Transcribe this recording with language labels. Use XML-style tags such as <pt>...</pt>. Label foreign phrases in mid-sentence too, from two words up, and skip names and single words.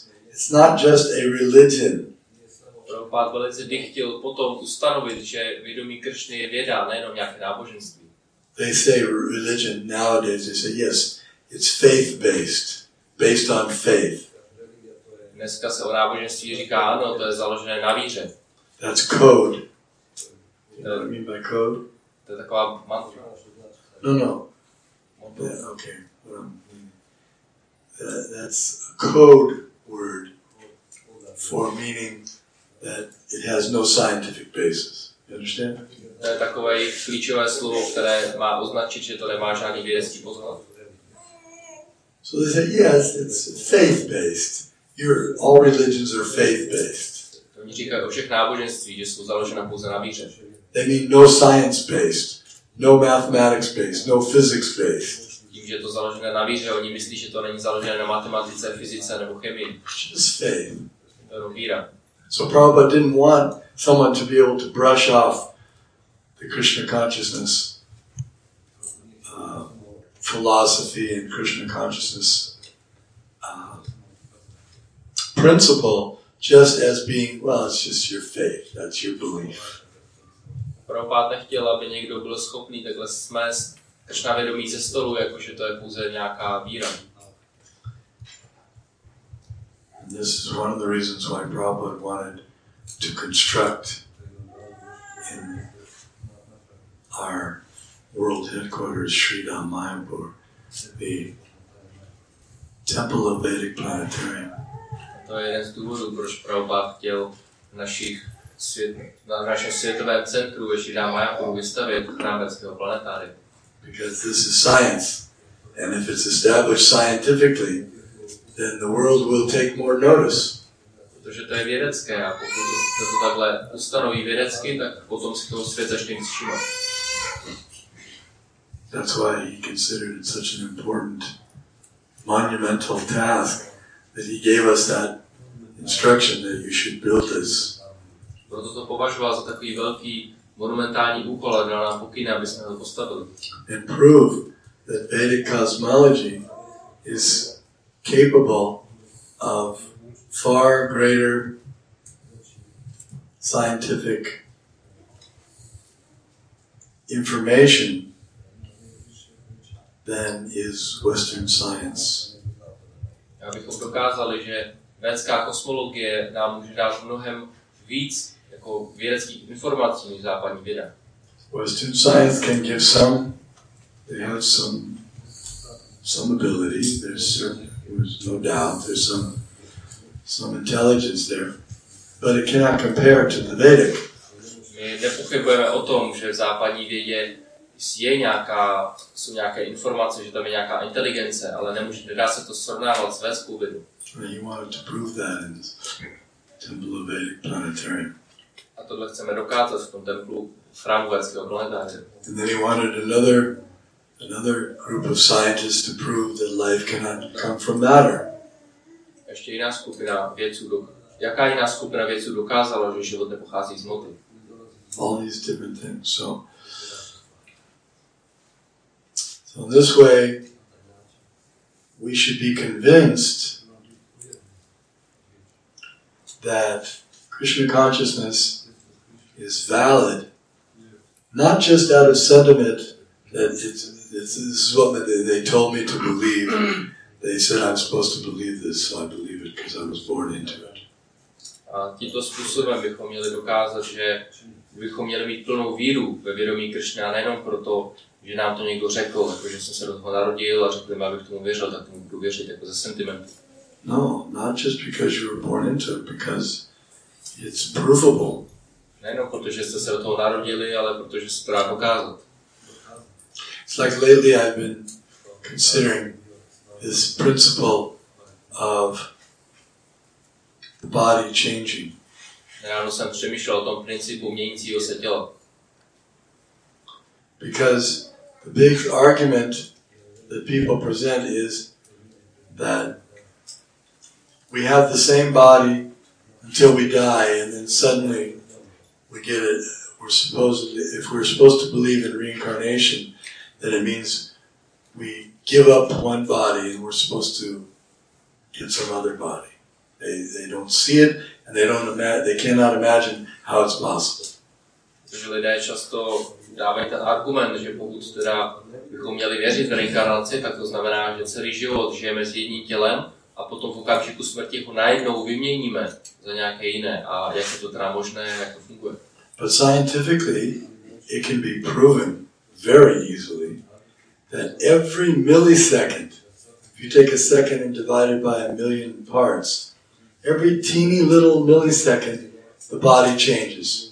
<en>It's not just a religion.</en> <cs>Prabhupada velice chtěl potom ustanovit, že vědomí Krishny je věda, nejenom nějaké náboženství.</cs> <en>They say religion nowadays, they say yes, it's faith-based, based on faith.</en> <cs>Dneska se o náboženství říká, ano, to je založené na víře.</cs> <en>That's code. You know what I mean by code?</en> <cs>To je taková mantra.</cs> <en>No. Yeah, okay. That's a code word for meaning that it has no scientific basis. You understand?</en> <cs>To je takové klíčové slovo, které má označit, že to nemá žádný vědecký podklad.</cs> <en>So they say, yes, it's faith-based. All religions are faith-based.</en> <cs>Oni říkají o všech náboženství, že jsou založena pouze na víře.</cs> <en>They mean no science-based, no mathematics-based, no physics-based.</en> <cs>Tím, že je to založené na víře, oni myslí, že to není založené na matematice, fyzice nebo chemii.</cs> <en>Just faith.</en> <cs>To je jenom víra.</cs> <en>So Prabhupada didn't want someone to be able to brush off the Krishna consciousness philosophy and Krishna consciousness principle just as being, well, it's just your faith, that's your belief.</en> <cs>Prabhupada nechtěl, aby někdo byl schopný takhle smést Krishna vědomí ze stolu, jakože to je pouze nějaká víra.</cs> <en>And this is one of the reasons why Prabhupada wanted to construct in our world headquarters, Sri Dham Mayapur, the Temple of Vedic Planetarium.</en> <cs>To je jeden z důvodů, proč Prabhupada chtěl na našem světovém centru ve Sri Dham Mayapuru vystavět chrám vědeckého planetária.</cs> <en>Because this is science, and if it's established scientifically, then the world will take more notice.</en> <cs>Protože to je vědecké a pokud se to takhle ustanoví vědecky, tak potom si toho svět začne víc všímat.</cs> <en>That's why he considered it such an important, monumental task that he gave us that instruction that you should build this.</en> <cs>Proto to považoval za takový velký monumentální úkol a dal nám pokyn, aby jsme ho postavili.</cs> <en>And prove that Vedic cosmology is capable of far greater scientific information than is Western science.</en> <cs>Abychom dokázali, že védská kosmologie nám může dát mnohem víc jako vědeckých informací než západní věda.</cs> <en>Western science can give some, they have some ability, there's no doubt, there's some intelligence there, but it cannot compare to the Vedic.</en> <cs>My nepochybujeme o tom, že v západní vědě jsou nějaké informace, že tam je nějaká inteligence, ale nedá se to srovnávat s védskou vědou.</cs> <en>He wanted to prove that in the Temple of Vedic Planetarium.</en> <cs>A tohle chceme dokázat v tom templu chrámu védského planetária.</cs> <en>And then he wanted another group of scientists to prove that life cannot come from matter.</en> <cs>Ještě jiná skupina vědců, jaká jiná skupina vědců dokázala, že život nepochází z hmoty?</cs> <en>All these different things. So in this way, we should be convinced that Krishna consciousness is valid, not just out of sentiment that this is what they told me to believe. They said I'm supposed to believe this, so I believe it because I was born into it.</en> <cs>A tímto způsobem bychom měli dokázat, že bychom měli mít plnou víru ve vědomí Krishna, nejenom proto, že nám to někdo řekl, jako že jsem se do toho narodil a řekl mi, abych tomu věřil, tak tomu budu věřit jako ze sentimentu.</cs> <en>No, not just because you were born into it, because it's provable.</en> <cs>Nejenom proto, že jste se do toho narodili, ale protože se to dá dokázat.</cs> <en>It's like lately I've been considering this principle of the body changing.</en> <cs>Nedávno jsem přemýšlel o tom principu měnícího se těla.</cs> <en>Because the big argument that people present is that we have the same body until we die, and then suddenly we get it. If we're supposed to believe in reincarnation, then it means we give up one body and we're supposed to get some other body. They don't see it, and they cannot imagine how it's possible.</en> <cs>Protože lidé často dávají ten argument, že pokud teda bychom měli věřit v reinkarnaci, tak to znamená, že celý život žijeme s jedním tělem a potom v okamžiku smrti ho najednou vyměníme za nějaké jiné. A jak je to teda možné, jak to funguje?</cs> <en>But scientifically, it can be proven very easily that every millisecond, if you take a second and divide it by 1,000,000 parts, every teeny little millisecond, the body changes.</en>